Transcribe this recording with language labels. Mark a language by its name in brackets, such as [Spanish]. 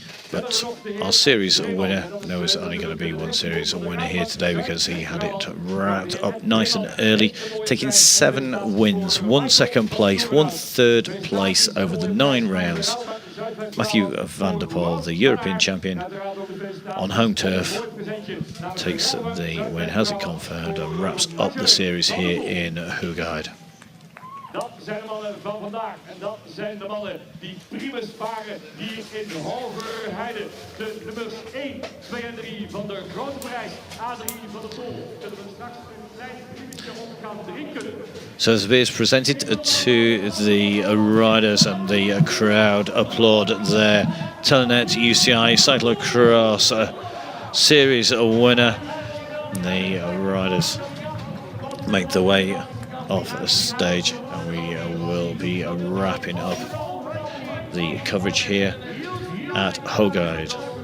[English] But our series winner, there was only going to be one series winner here today because he had it wrapped up nice and early, taking 7 wins, 1 second place, 1 third place over the 9 rounds. Matthew van der Poel, the European champion on home turf, takes the win, has it confirmed, and wraps up the series here in Hoogerheide. [Dutch] Dat zijn de mannen van vandaag en dat zijn de mannen die primus varen hier in Hoogerheide. De nummers 1, 2 en 3 van de grote prijs A3 van de Poel. Zullen we straks een klein primusje op gaan drinken. [English] So as beers presented to the riders and the crowd applaud their Telenet UCI Cyclo-cross series winner. The riders make their way off stage, and we will be wrapping up the coverage here at Hoogerheide.